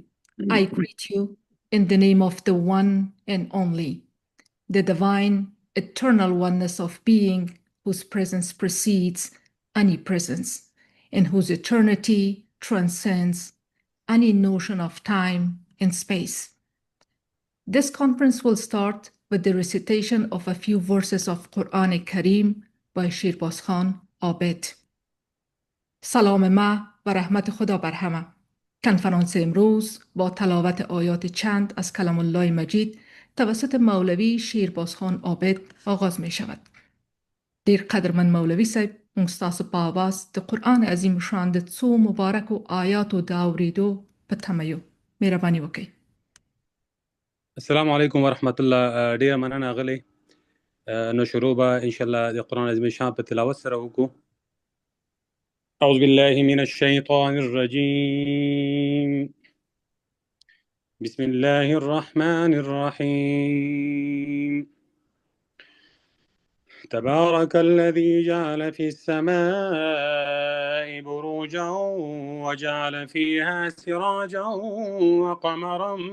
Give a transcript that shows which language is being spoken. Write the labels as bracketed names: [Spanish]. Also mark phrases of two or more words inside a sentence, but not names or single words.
[English] I greet you in the name of the one and only, the divine, eternal oneness of being, whose presence precedes any presence, and whose eternity transcends any notion of time and space. This conference will start with the recitation of a few verses of Quran Kareem by Shirbaz Khan Abed. [Persian] سلام ما و رحمت خدا بر همه. کنفرانس امروز با تلاوت آیات چند از کلام الله مجید توسط مولوی شیرباز خان عابد آغاز می شود. [Pashto] دیر قدرمن مولوی صاحب مستاس په आवाज د قرآن عظیم شان د څو مبارکو آیاتو د اورېدو په تمه یو. مهرباني وکړئ. [Arabic] السلام علیکم ورحمت الله. [Pashto] ډیره مننه غلی. نو شروع به [Arabic] ان شاء الله [Pashto] د قرآن عظیم شان په تلاوت سره وکړو. [Arabic] أعوذ بالله من الشيطان الرجيم. بسم الله الرحمن الرحيم. تبارك الذي جعل في السماء بروجا وجعل فيها سراجا وقمرا